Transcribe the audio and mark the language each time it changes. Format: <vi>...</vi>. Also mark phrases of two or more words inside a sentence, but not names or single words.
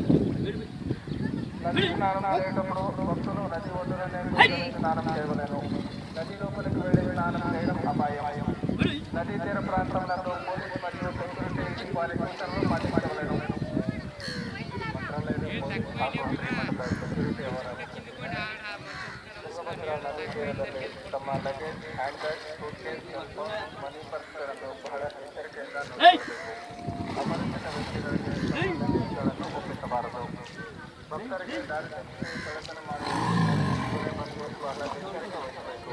<te>నది స్నానం చేసేటప్పుడు భక్తులు నది ఒడ్డుననే కూర్చొని స్నానం చేయవలెను. నది లోపలికి వెళ్లి స్నానం చేయడం అపాయం. నదీ తీర ప్రాంతంలో పోలీసు మరియు సెక్యూరిటీ వారి సూచనలు పాటించవలెను. సెక్యూరిటీ ఎవరు</te> <kn>ನದಿ ತೀರದಲ್ಲಿ ತಮ್ಮ</kn> <en>luggage, hand bag, suitcase, cell phone, money</en> <kn>ಪರ್ಸ್ಗಳನ್ನು ಬಹಳ ಎಚ್ಚರಿಕೆಯಿಂದ ನೋಡಬೇಕು. ಅಪರಿಚಿತ ವ್ಯಕ್ತಿಗಳಿಗೆ ತಮ್ಮ ಲಗೇಜ್ಗಳನ್ನು ಒಪ್ಪಿಸಬಾರದು. ಭಕ್ತರಿಗೆ ದಾರಿ ತಪ್ಪಿಸಿ ಕಳ್ಳತನ ಮಾಡುವ ಬಗ್ಗೆ ಬಹಳ ಎಚ್ಚರಿಕೆ ವಹಿಸಬೇಕು.</kn>